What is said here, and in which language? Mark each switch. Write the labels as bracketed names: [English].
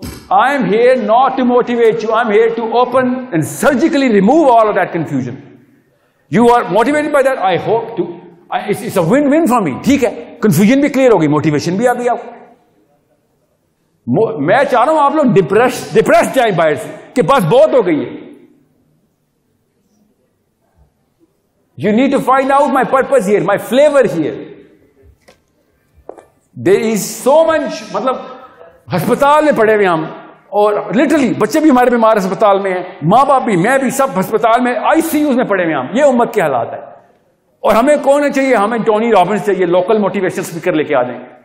[English] I am here not to motivate you. I'm here to open and surgically remove all of that confusion. You are motivated by that. I hope to. It's a win-win for me. [Urdu] ٹھیک ہے, confusion بھی clear ہوگی, motivation بھی آ گئی آپ. میں چاہ رہا ہوں آپ لوگ ڈپریس جائیں باہر سے کہ بس بہت ہو گئی ہے. [English] You need to find out my purpose here, my flavor here. There is so much, [Urdu] مطلب ہسپتال میں پڑے ہوئے ہم, اور لٹرلی بچے بھی ہمارے بیمار ہسپتال میں ہیں, ماں باپ بھی, میں بھی, سب ہسپتال میں آئی سی یوز میں پڑے ہوئے ہم. یہ امت کے حالات ہے. اور ہمیں کون چاہیے؟ ہمیں ٹونی رابنس چاہیے, لوکل موٹیویشن اسپیکر لے کے آ جائیں.